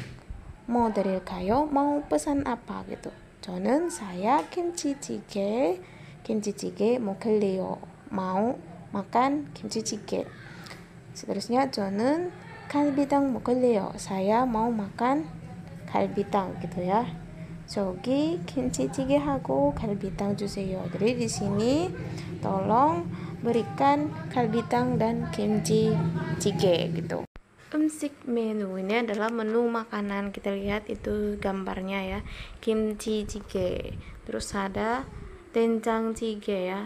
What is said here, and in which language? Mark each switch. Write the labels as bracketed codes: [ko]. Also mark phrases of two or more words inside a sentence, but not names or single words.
[id] mau 드릴까요? mau pesan apa gitu. [ko] saya 김치 찌개 먹을래요. [id] mau makan kimchi jjigae. [ko] Seterusnya 저는 갈비탕 먹을래요. [id] saya mau makan 갈비탕 gitu ya. [ko] 저기 김치찌개하고 갈비탕 주세요. [id] Jadi di sini tolong berikan 갈비탕 dan kimchi jjigae gitu. Umsik menu ini adalah menu makanan. Kita lihat itu gambarnya ya. Kimchi jjigae. Terus ada [ko] 된장 찌개 [id] ya.